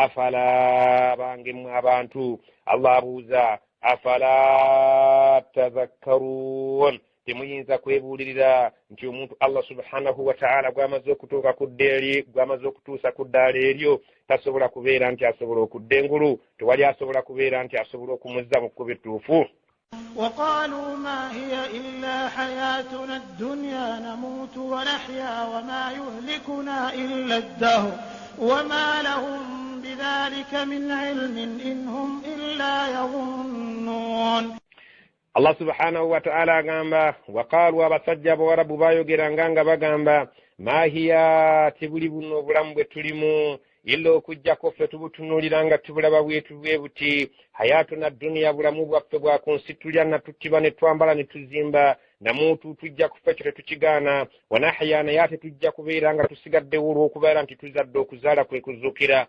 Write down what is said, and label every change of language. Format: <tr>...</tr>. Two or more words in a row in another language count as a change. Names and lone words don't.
<lg>Afala bangemu abantu Allah abuuza</lg> <ar>أفلا تذكرون</ar> <lg>temuyinza kwebuulirira nti omuntu Allah</lg> <ar>سبحانه وتعالى</ar> <lg>gw'amaze okutuuka ku ddeeri gw'amaze okutuusa ku ddaala eryo tasobola kubeera nti asobola okudda engulu tewali asobola kubeera nti asobola okumuzza mu kkubo ettuufu.</lg> <ar>وقالوا ما هي إلا حياتنا الدنيا نموت ونحيا وما يهلكنا إلا الدهر وما لهم بذلك من علم إن هم إلا يظنون. الله سبحانه وتعالى</ar> <lg>agamba waqaalu abasajja bawarabu baayogera nga bagamba</lg> <ar>ما هي</ar> <lg>tibuli buno obulamu bwe tulimu illa okujjako ffe tubutunuulira nga tubulaba bwetu bwe buti</lg> <ar>حياتنا الدنيا</ar> <lg>bulamu bwaffe bwa ku nsi tulya na tuttiba ne twambala ne tuzimba namuntu tujja kufa kyo tetukigaana wanahya naye ate tujja kubeera nga tusigaddewo olw'okubeera nti tuzadde okuzaala kwe kuzuukira.</lg>